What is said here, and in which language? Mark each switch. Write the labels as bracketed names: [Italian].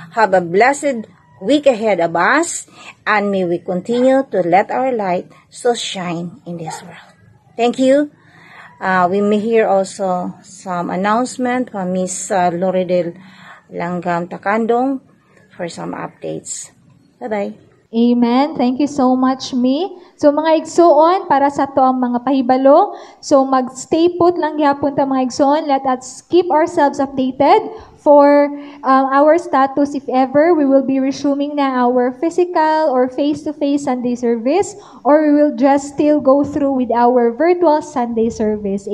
[English] Have a blessed week ahead of us, and may we continue to let our light so shine in this world. Thank you. We may hear also some announcement from Miss Loredel Langgam Takandong for some updates. Bye-bye. Amen. Thank you so much, Mi. [Cebuano] So, mga igsoon, para sa to ang mga pahibalo. So, mag-stay put lang gyapon ta mga igsoon. [English] Let us keep ourselves updated for our status if ever we will be resuming na our physical or face-to-face Sunday service, or we will just still go through with our virtual Sunday service.